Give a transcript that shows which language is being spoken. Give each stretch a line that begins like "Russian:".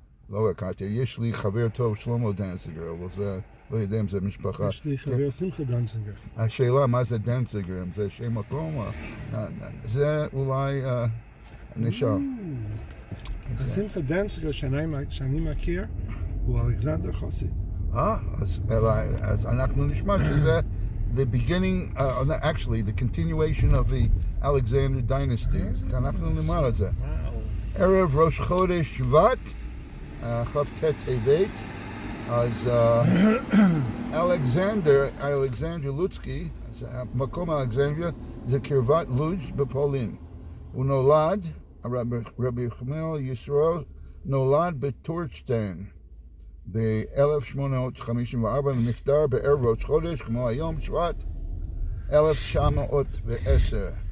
Hebrew: לא הכרתי, יש לי חבר טוב שלמה דנציגר, אבל זה, לא יודע אם זה משפחה. יש לי חבר שמחה דנציגר. השאלה מה זה דנציגר, אם זה שם מקום, זה אולי נשאר. השמחה דנציגר שאני מכיר הוא אלכסנדר חסיד.
English: אז
Hebrew: אנחנו נשמע שזה
English: the beginning, actually the continuation of the Alexander dynasty.
Hebrew: אנחנו נאמר את זה. ערב ראש חודש שבט, כ"ט טבת, אז אלכסנדר לוצקי, מקום אלכסנדריה, זה קרבת לוז' בפולין. הוא נולד, רבי ירחמיאל ישראל נולד בטורשטיין ב-1854 ונפטר בערב ראש חודש, כמו היום שבט, 1910.